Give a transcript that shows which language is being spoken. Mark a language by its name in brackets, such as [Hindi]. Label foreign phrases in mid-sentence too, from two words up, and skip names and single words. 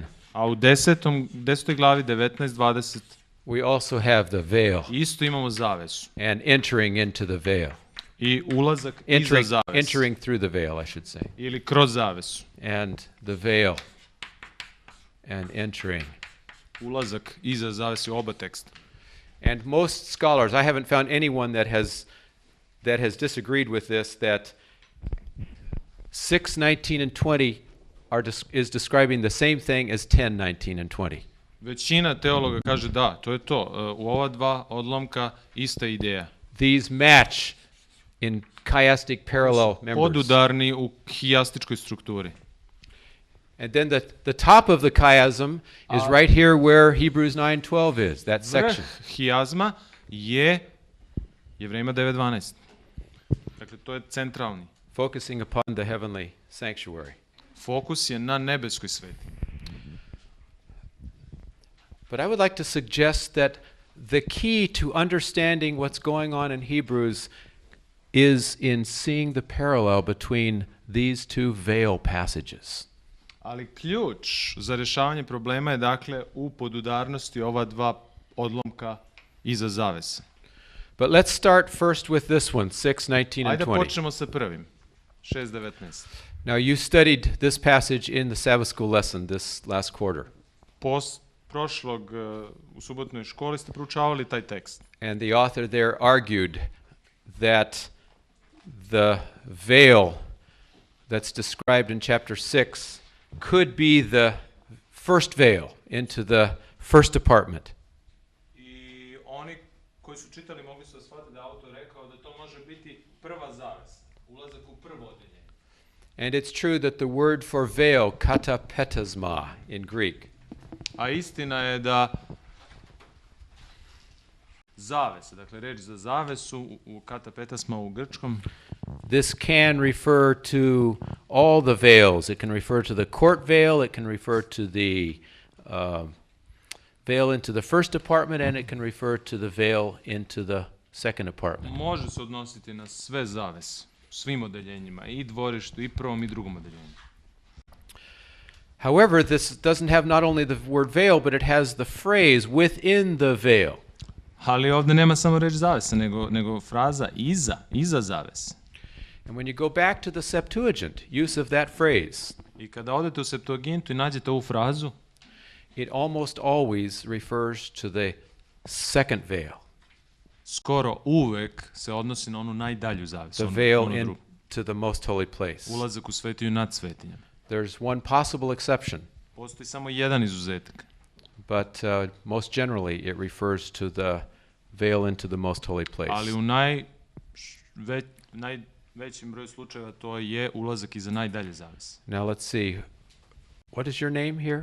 [Serbian] a u 10. glavi 19.20 [English] we also have the veil [Serbian] isto imamo zavesu [English] and entering into the veil. [Serbian] i ulazak iza zavese. [English] Entering through the veil, I should say. [Serbian] Ili kroz zavesu. [English] And the veil and entering. [Serbian] Ulazak iza zavese u oba teksta. [English] And most scholars, I haven't found anyone that has disagreed with this, that 6, 19, and 20 is describing the same thing as 10, 19, and 20. [Serbian] Većina teologa kaže da, to je to. U ova dva odlomka ista ideja. [English] These match in chiastic parallel members. [Serbian] Podudarni u hijastičkoj strukturi. [English] And then the top of the chiasm is right here where Hebrews 9:12 is, that [Serbian] Vrh [English] section. [Serbian] hijazma je Jevrejima 9.12. Dakle, to je centralni. [English] Focusing upon the heavenly sanctuary. [Serbian] Fokus je na nebeskoj svetinji. [English] But I would like to suggest that the key to understanding what's going on in Hebrews is in seeing the parallel between these two veil passages. [Serbian] Ali ključ za rješavanje problema je dakle u podudarnosti ova dva odlomka iza zavese. [English] But let's start first with this one, 6:19 and [Serbian] Ajde [English] 20. [Serbian] počnemo sa prvim. 6:19. [English] Now, you studied this passage in the Sabbath school lesson this last quarter. [Serbian] Prošlog u subotnoj školi ste proučavali taj tekst. [English] And the author there argued that the veil that's described in chapter 6 could be the first veil into the first apartment. [Serbian] I oni koji su čitali mogli su da shvate da autor rekao da to može biti prva zavesa, ulazak u prvo odeljenje. [English] And it's true that the word for veil, katapetasma in Greek, [Serbian] A istina je da zavese, dakle reč za zavesu u katapetasma u grčkom, [English] this can refer to all the veils. It can refer to the court veil, it can refer to the veil into the first apartment, and it can refer to the veil into the second apartment. [Serbian] može se odnositi na sve zavese, u svim odeljenjima, i dvorištu, i prvom i drugom odeljenju. [English] However, this doesn't have not only the word veil, but it has the phrase within the veil. [Serbian] Ali ovdje nema samo reč zavese, nego fraza iza zavese. [English] And when you go back to the Septuagint, use of that phrase, [Serbian] I kada odete u Septuagintu i nađete ovu frazu, [English] it almost always refers to the second veil, [Serbian] skoro uvek se odnosi na onu najdalju zavesu. [English] the veil into the most holy place. [Serbian] Ulazak u svetinju nad svetinjama. [English] There's one possible exception, [Serbian] Postoji samo jedan izuzetak, [English] but most generally it refers to the veil into the most holy place. [Serbian] ali u najvećem broju slučajeva to je ulazak iza najdalje zavese. [English] Now let's see. What is your name here?